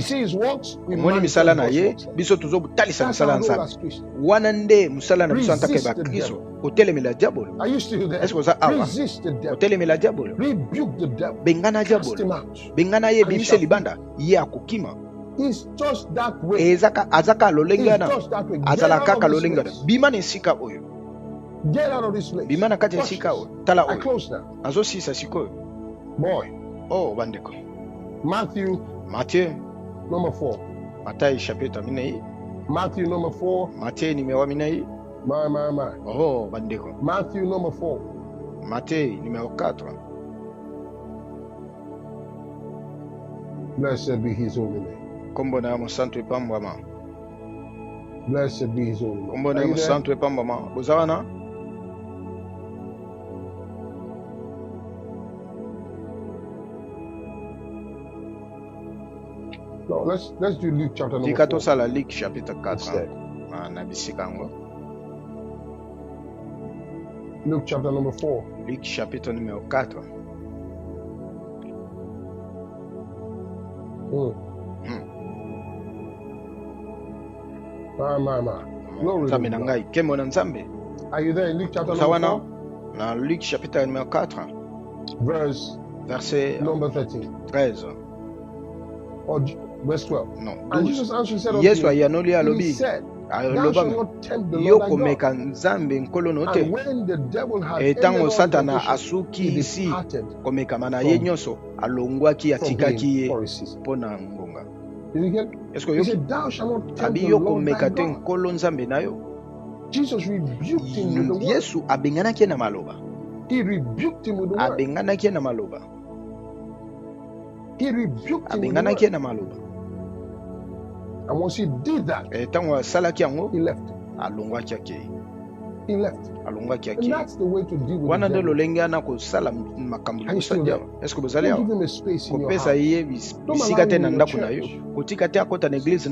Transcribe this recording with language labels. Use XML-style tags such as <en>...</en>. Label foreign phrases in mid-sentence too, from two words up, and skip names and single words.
<ln>Moni misala na ye biso tozo butalisa misala nzambe wana nde musala na biso antake ba Kristo otelemela diabolo.</ln> <fr>Est-ce que ça</fr> <ln>awa otelemela diabolo bengana diabolo bengana ye bimise libanda ye akokima ezaka azaka lolengana azala kaka lolengana bima ni sika oyo.</ln> <en>Get out of this place.</en> <ln>Bimana kati sika o tala o.</ln> <en>I close now.</en> <ln>Azo sisa siko.</ln> <en>Boy.</en> <ln>Oh bandeko.</ln> <en>Matthieu number 4.</en> <ln>Matthieu chapitre minei.</ln> <en>Matthieu number 4.</en> <ln>Matthieu numéro minei.</ln> <en>My.</en> <ln>Oh bandeko.</ln> <en>Matthieu number 4.</en> <fr>Matthieu numéro 4.</fr> <en>Blessed be his holy name.</en> <ln>Kombo na mo santo epambama.</ln> <en>Blessed be his holy name.</en> <ln>Kombo na mo santo epambama. Bozawana?</ln> <en>No, let's do Luke chapter number 4.</en> <ln>Tikato sala Luke chapitre 4. Na bisikango.</ln> <en>Luke chapter number 4.</en> <fr>Luke chapitre numéro 4.</fr> <en>Glory to God. Are you there in Luke chapter number 4?</en> <fr>Na Luc chapitre numéro 4.</fr> <en>Verset number 13. Or verse 12.</en> <fr>Non.</fr> <en>And Jesus answered said Yesu unto him,</en> <ln>ayanoli alobi.</ln> <en>He said, Thou shalt not tempt the Lord thy God. And when the devil had ended all Satana temptation,</en> <ln>asuki</ln> <en>he</en> <ln>isi</ln> <en>departed</en> <ln>komeka mana ye nyonso alongwaki atikaki ye pona ngonga.</ln> <en>Did you get? He said, Thou shalt not tempt the Lord thy God.</en> <ln>Nkolo nzambe nayo.</ln> <en>Jesus rebuked him with the word.</en> <ln>Yesu abenganaki na maloba.</ln> <en>He rebuked him with the word.</en> <ln>Abenganaki na maloba.</ln> <en>He rebuked him with the</en> <ln>abenganaki</ln> <en>word.</en> <ln>na maloba.</ln> <en>And once he did that, he left. He left. And that's the way to deal with the devil. Are you still there? Don't give him a space in your house. Don't allow him in your church.</en>